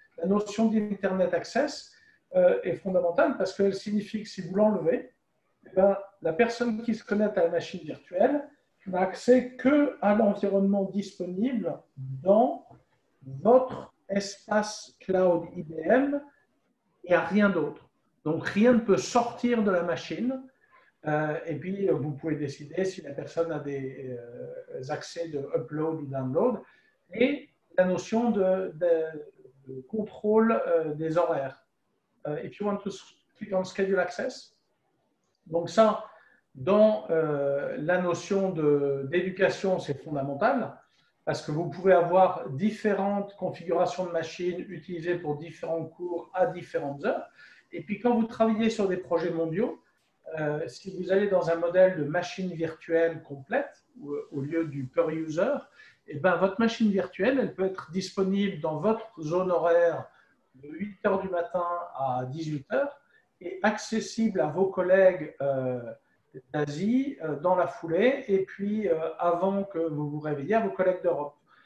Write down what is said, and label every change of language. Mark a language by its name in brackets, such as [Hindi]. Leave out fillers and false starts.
[French] La notion d'Internet Access est fondamentale parce qu'elle signifie que si vous l'enlevez, la personne qui se connecte à la machine virtuelle n'a accès qu'à l'environnement disponible dans votre espace cloud IBM et à rien d'autre. Donc, rien ne peut sortir de la machine. Et puis, vous pouvez décider si la personne a des accès de upload ou download. Et la notion de contrôle des horaires. [English] If you want to click on Schedule Access. [French] Donc ça, dans la notion d'éducation, c'est fondamental parce que vous pouvez avoir différentes configurations de machines utilisées pour différents cours à différentes heures. Et puis, quand vous travaillez sur des projets mondiaux, si vous allez dans un modèle de machine virtuelle complète, au lieu du per user, et ben, votre machine virtuelle, elle peut être disponible dans votre zone horaire de 8 heures du matin à 18 heures et accessible à vos collègues d'Asie dans la foulée, et puis avant que vous vous réveilliez, à vos collègues d'Europe.